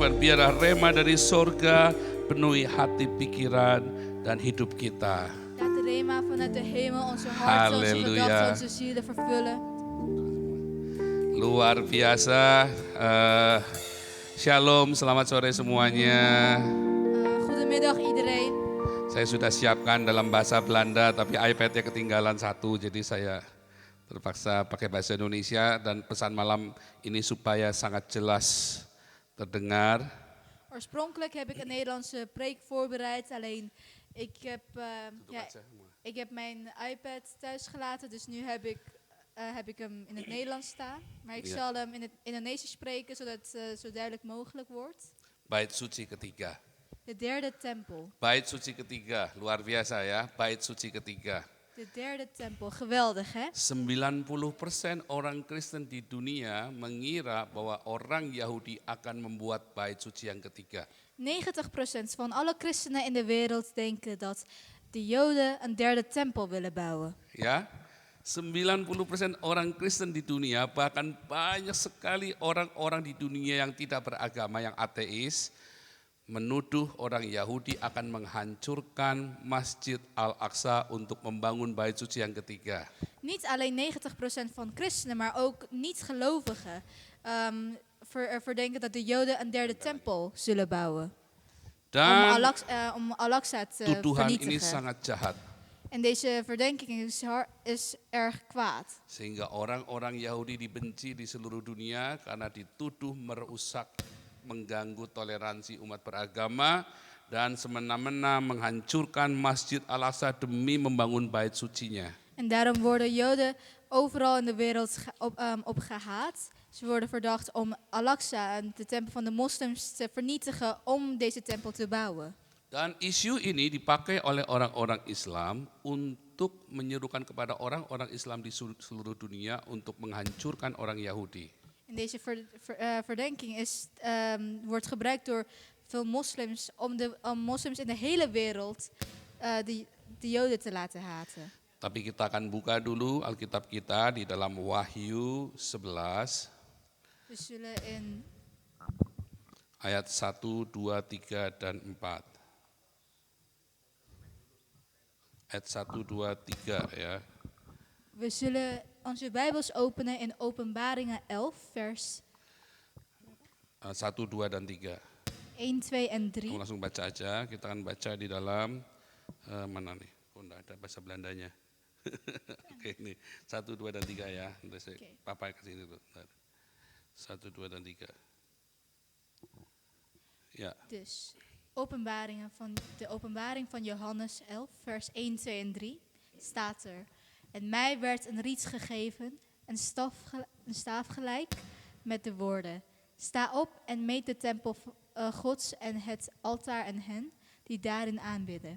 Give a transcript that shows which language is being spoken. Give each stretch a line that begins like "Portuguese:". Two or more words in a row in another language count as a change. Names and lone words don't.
Indonesian: biarlah rema dari sorga penuhi hati, pikiran, dan hidup kita.
Dutch: Laat de rema vanuit de hemel onze harten, onze Halleluja. gedachten, onze zielen vervullen.
Indonesian: Luar biasa. Shalom, selamat sore semuanya.
Dutch: Goedemiddag iedereen.
Indonesian: Saya sudah siapkan dalam bahasa Belanda, tapi iPad-nya ketinggalan satu, jadi saya terpaksa pakai bahasa Indonesia dan pesan malam ini supaya sangat jelas terdengar.
Dutch: Oorspronkelijk heb ik een Nederlandse preek voorbereid, alleen ik heb mijn iPad thuis gelaten, dus nu heb ik hem in het Nederlands staan. Maar ik zal hem in het Indonesisch spreken, zodat het zo duidelijk mogelijk wordt.
Indonesian: Bait suci ketiga.
Dutch: De derde tempel.
Indonesian: Bait suci ketiga, luar biasa ya, bait suci ketiga.
Dutch: De derde tempel, geweldig hè?
Indonesian: 90% orang Kristen di dunia mengira bahwa orang Yahudi akan membuat bait suci yang ketiga.
Dutch: 90% van alle christenen in de wereld denken dat de Joden een derde tempel willen bouwen.
Indonesian: Ya, 90% orang Kristen di dunia, bahkan banyak sekali orang-orang di dunia yang tidak beragama, yang ateis, menuduh orang Yahudi akan menghancurkan Masjid Al-Aqsa untuk membangun bait suci yang ketiga.
Dutch: Niet alleen 90% van christenen, maar ook niet-gelovigen verdenken dat de Joden een derde tempel zullen bouwen.
Indonesian: Dan
Dutch: Om Al-Aqsa te
Indonesian: tuduhan ini
Dutch: vernietigen.
Indonesian: sangat jahat.
Dutch: En deze verdenking is erg kwaad.
Indonesian: Sehingga orang-orang Yahudi dibenci di seluruh dunia karena dituduh merusak, mengganggu toleransi umat beragama, dan semena-mena menghancurkan Masjid Al-Aqsa demi membangun bait sucinya.
Dutch: En daarom worden Joden overal in de wereld op gehaat. Ze worden verdacht om Al-Aqsa, de tempel van de moslims, te vernietigen om deze tempel te bouwen.
Indonesian: Dan isu ini dipakai oleh orang-orang Islam untuk menyerukan kepada orang-orang Islam di seluruh dunia untuk menghancurkan orang Yahudi.
Dutch: En deze verdenking wordt gebruikt door veel moslims om moslims in de hele wereld de Joden te laten haten.
Indonesian: Tapi kita akan buka dulu Alkitab kita di dalam Wahyu 11
Dutch: We zullen in
Indonesian: ayat 1, 2, 3, dan 4. Ayat 1, 2, 3 ya.
Dutch: We zullen onze Bijbels openen in Openbaringen 11, vers
Indonesian: 1, 2, dan 3.
Dutch: 1, 2 en 3.
Indonesian: Kamu langsung baca aja, kita akan baca di dalam, mana nih, oh enggak ada bahasa Belandanya. Oke ini, 1, 2, dan 3 ya, nanti saya papa kasih ini dulu. 1, 2, dan 3.
Dutch: Ja. Dus de openbaring van Johannes 11, vers 1, 2 en 3 staat er. En mij werd een riets gegeven, een staaf gelijk met de woorden. Sta op en meet de tempel Gods en het altaar en hen die daarin aanbidden.